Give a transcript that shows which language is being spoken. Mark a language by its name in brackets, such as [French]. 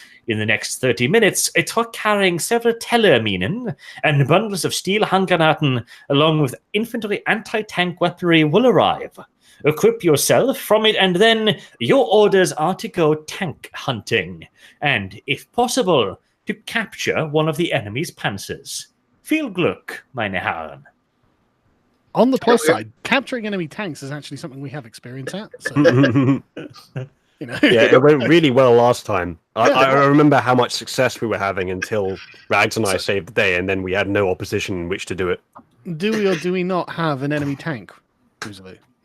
[English] In the next 30 minutes, a truck carrying several Tellerminen and bundles of steel Handgranaten, along with infantry anti-tank weaponry, will arrive. Equip yourself from it, and then your orders are to go tank hunting, and, if possible, to capture one of the enemy's panzers. [German] Viel Glück, meine Herren. [English] On the plus side, capturing enemy tanks is actually something we have experience at. So, Yeah, it went really well last time. I remember how much success we were having until Rags and I saved the day, and then we had no opposition in which to do it. Do we or do we not have an enemy tank, Musalu?